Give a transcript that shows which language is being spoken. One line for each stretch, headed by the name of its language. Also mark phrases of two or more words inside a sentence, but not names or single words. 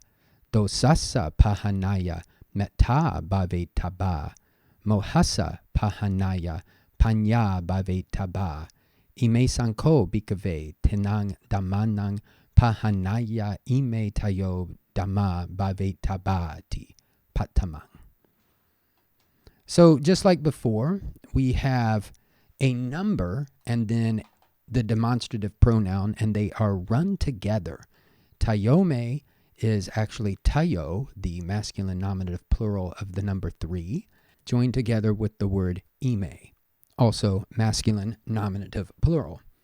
Pali: Dosasa pahanaya metta bhave taba. Mohasa pahanaya panya bhave taba. Ime sanko bhikkhave tenang Dhammanang pahanaya ime tayo Dhamma bhave tabati patamang.
English: So just like before, we have a number and then the demonstrative pronoun, and they are run together. Tayome is actually tayo, the masculine nominative plural of the number 3, joined together with the word ime, also masculine nominative plural.